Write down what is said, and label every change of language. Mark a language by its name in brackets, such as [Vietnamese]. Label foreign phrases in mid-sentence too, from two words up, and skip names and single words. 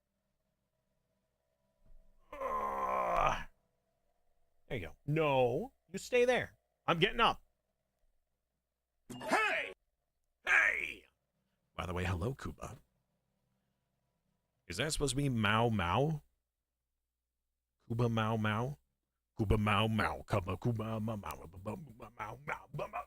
[English] There you go. No, you stay there. I'm getting up. Hey! Hey! By the way, hello, Kuba. Is that supposed to be Mau Mau? Kuba Mau Mau? Kuba Mau Mau. Kuba Mau Mau. Mau Mau.